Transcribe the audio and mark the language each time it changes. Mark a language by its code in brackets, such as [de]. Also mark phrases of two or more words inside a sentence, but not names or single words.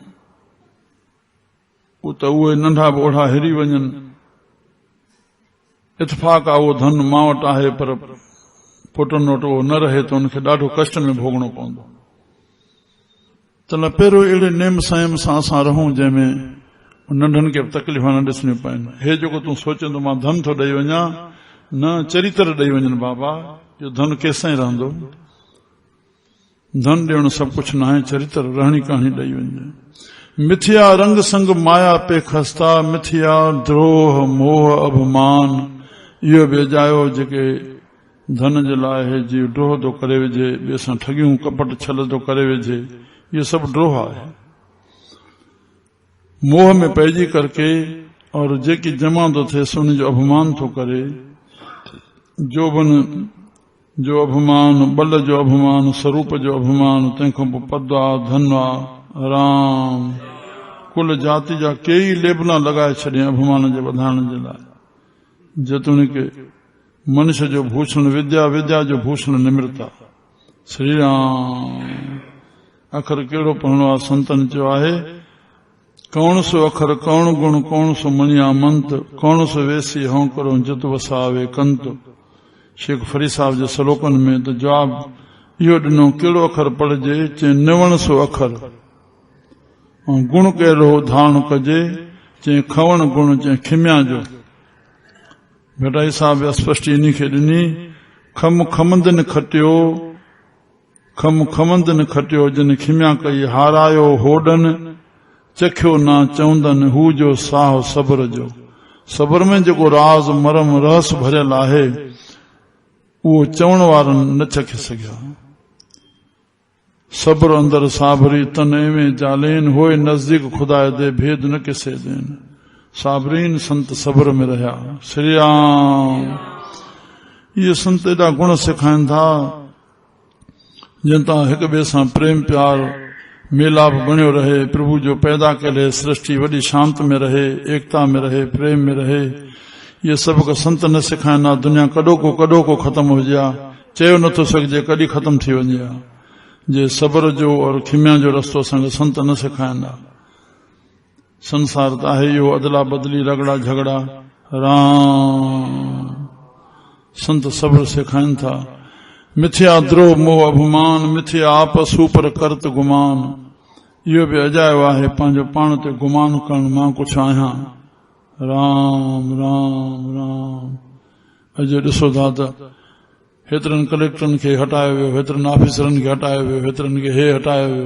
[sd] त उहे नंढा बि ओढ़ा हिरी वञनि इतफ़ाक़ आहे उहो धन मां वटि आहे पर पुटनि वटि उहो न रहे त उनखे ॾाढो कष्ट में भोगणो पवंदो त पहिरियों अहिड़े नेम संयम सां असां रहूं जंहिंमें नंढनि खे बि तकलीफ़ न ॾिसणियूं पवनि हे जेको तूं सोचंदो मां धन थो ॾेई वञा न चरित्र ॾेई वञनि बाबा इहो धन केसिताईं रहंदो धन ॾियणु सभु कुझु न आहे चरित्र रहणी कहाणी ॾेई वञे [pa] ਮਿਥਿਆ ਰੰਗ ਸੰਗ ਮਾਇਆ ਪੇ ਖਸਤਾ ਮਿਥਿਆ ਦ੍ਰੋਹ ਮੋਹ ਅਭਿਮਾਨ [sd] इहो बि अजायो जेके धन जे लाइ जी ड्रोह थो करे वेझे ॿिए सां ठगियूं कपट छल थो करे वेझे इहो सभु ड्रोह आहे मोह में पइजी करके और जेकी जमा थो थिएसि उन जो अभिमान थो करे जोबन जो अभिमान बल जो अभिमान स्वरूप जो अभिमान तंहिंखां पोइ पद आहे धन आहे राम कुल जाति जा कई लेबना लॻाए छॾियईं अभिमान जे वधाइण जे लाइ जेतोणीकि मनुष्य जो भूषण विद्या विद्या जो भूषण निमृता श्री राम अखर कहिड़ो पढ़णो आहे संतनि चयो आहे [pa] ਕੌਨ ਸੋ ਅਖਰ ਕੌਨ ਗੁਣ ਕੌਨ ਸੋ ਮਣਿਆ ਮੰਤ ਕੌਨ ਸੋ ਵੇਸੀ ਹੋਂ ਕਰੋ ਜਿਤ ਵਸਾਵੇ ਕੰਤ [sd] शेख फरीद साहब जे सलोकनि में त जवाब इहो ॾिनो कहिड़ो अखर पढ़जे चए निवण सो अखर गुण कहिड़ो धारण कजे, चई खवण गुण, चई खिमिया जो। भेटाई साहब स्पष्ट इन खे ॾिनी, खम खमंदन खटियो, खम खमंदन खटियो, जिन खिमिया कई हारायो होडन, चखियो ना चवंदन हू जो साह सब्र जो। सब्र में जेको राज मरम रहस भरियल आहे, उहो चवण वारनि न चखे सघिया। [pa] ਸਬਰ ਅੰਦਰ ਸਾਬਰੀ ਤਨ ਏਵੇਂ ਜਾਲੇਨ, ਹੋਏ ਨਜਦੀਕ ਖੁਦਾ ਦੇ ਭੇਦ ਨ ਕਿਸੇ ਦੇਨ। [sd] साबरीन संत सब्र में रहा। श्री राम। ये संत एॾा गुण सिखाइनि था, जिन तां हिक ॿिए सां प्रेम प्यार मेलाप बणियो रहे, प्रभु जो पैदा कयलु सृष्टि वॾी शांत में रहे, एकता में रहे, प्रेम में रहे। ये सभु का संत न सिखाइनि। दुनिया कॾो को ख़त्म हुजे आ, चयो नथो सघिजे कॾहिं ख़त्म थी वञे आ। जे सब्र जो और खिमिया जो रस्तो असांखे संत न सिखाइनि। संसार त आहे इहो अदला बदली, रगड़ा झगड़ा। राम संत सब्र सिखाइनि था। [pa] ਮਿਥਿਆ ਦ੍ਰੋਹ ਮੋਹ ਅਭਿਮਾਨ, ਮਿਥਿਆ ਆਪਸ ਊਪਰ ਕਰਤ ਗੁਮਾਨ। [sd] इहो बि अजायो आहे, पंहिंजो पाण ते गुमान करणु, मां कुझु आहियां। राम राम राम। अॼु ॾिसो था त हेतिरनि कलेक्टरनि खे हटायो वियो, हेतिरनि ऑफिसरनि खे हटायो वियो, हेतिरनि खे हे हटायो वियो।